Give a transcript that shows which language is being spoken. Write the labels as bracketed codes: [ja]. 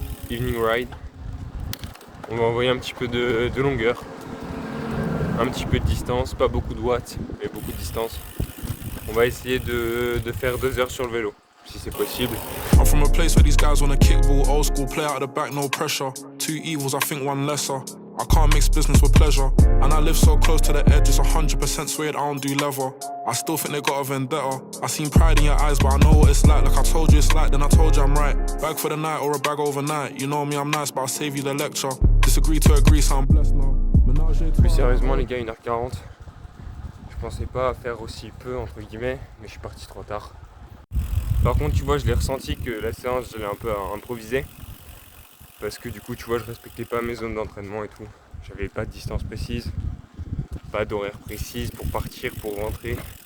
[en] Evening ride. [fr] On va envoyer un petit peu de longueur. Un petit peu de distance, pas beaucoup de watts, mais beaucoup de distance. On va essayer de faire 2 heures sur le vélo, si c'est possible. [en] from a place where these guys wanna kick ball, old school, play out of the back, no pressure. Two evils, I think one lesser. I can't mix business with pleasure. And I live so close to the edge, it's 100% suede, I don't do leather. I still think they got a vendetta. I seen pride in your eyes, but I know what it's like. Like I told you it's like, then I told you I'm right. Bag for the night or a bag overnight. You know me, I'm nice, but I'll save you the lecture. Disagree to agree, so I'm blessed now. [fr] Plus sérieusement les gars, 1h40. Je pensais pas faire aussi peu entre guillemets, mais je suis parti trop tard. Par contre tu vois, je l'ai ressenti que la séance je l'ai un peu improvisée. Parce que du coup tu vois, je respectais pas mes zones d'entraînement et tout. J'avais pas de distance précise, pas d'horaire précise pour partir, pour rentrer.